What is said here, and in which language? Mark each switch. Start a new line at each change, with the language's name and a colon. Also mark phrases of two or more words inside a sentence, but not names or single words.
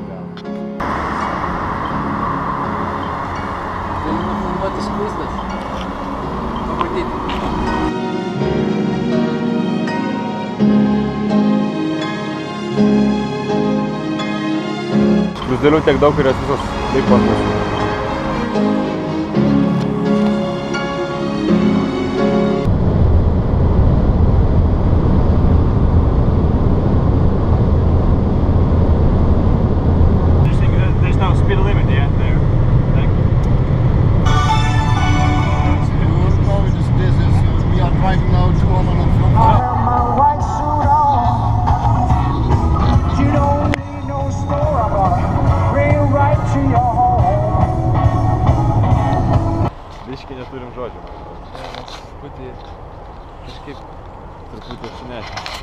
Lithuanian: Gali nufilmuoti skuzdas. Pamatyti. Skruzdėlių tiek daug ir jos visos taip ant mūsų.
English: There's no speed limit, yeah, there. We are driving now 205.
Lithuanian: Biškį neturim žodžių. Mes truputį kažkaip Truputį apsinešę.